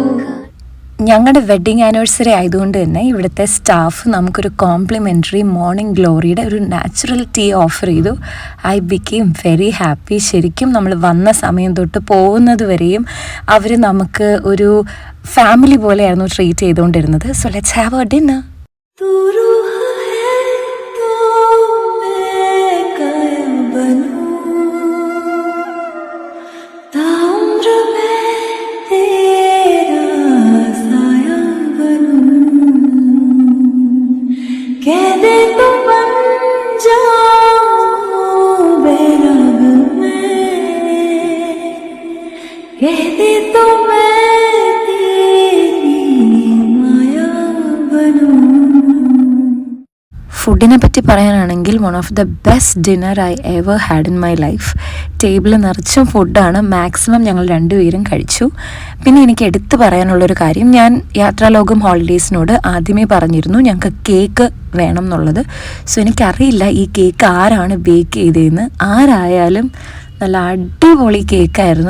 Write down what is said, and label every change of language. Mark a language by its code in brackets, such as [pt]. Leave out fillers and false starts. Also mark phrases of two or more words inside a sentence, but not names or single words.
[ml] ഞങ്ങളുടെ [en] wedding anniversary [ml] ആയതുകൊണ്ട് തന്നെ ഇവിടുത്തെ സ്റ്റാഫ് നമുക്കൊരു കോംപ്ലിമെൻ്ററി മോർണിംഗ് ഗ്ലോറിയുടെ ഒരു [en] natural tea [ml] ഓഫർ ചെയ്തു. [en] I became very happy. [ml] ശരിക്കും നമ്മൾ വന്ന സമയം തൊട്ട് പോകുന്നത് വരെയും അവർ നമുക്ക് ഒരു ഫാമിലി പോലെയായിരുന്നു ട്രീറ്റ് ചെയ്തുകൊണ്ടിരുന്നത്. [en] so let's have a dinner. [hi] तू रूह है तो मैं कायल बनूं, ताउम्र मैं तेरा साया बनूं, कह दे तो बन जाऊं बेराग मैं, कह दे तो मैं तेरी माया बनूं. [ml] ഫുഡിനെ പറ്റി പറയാനാണെങ്കിൽ [en] one of the best dinner I ever had in my life. [ml] ടേബിൾ നിറച്ചും ഫുഡാണ്. മാക്സിമം ഞങ്ങൾ രണ്ടുപേരും കഴിച്ചു. പിന്നെ എനിക്ക് എടുത്തു പറയാനുള്ളൊരു കാര്യം, ഞാൻ യാത്രാലോകം ഹോളിഡേയ്സിനോട് ആദ്യമേ പറഞ്ഞിരുന്നു ഞങ്ങൾക്ക് കേക്ക് വേണം എന്നുള്ളത്. സോ എനിക്കറിയില്ല ഈ കേക്ക് ആരാണ് ബേക്ക് ചെയ്തതെന്ന്. ആരായാലും നല്ല അടിപൊളി കേക്കായിരുന്നു.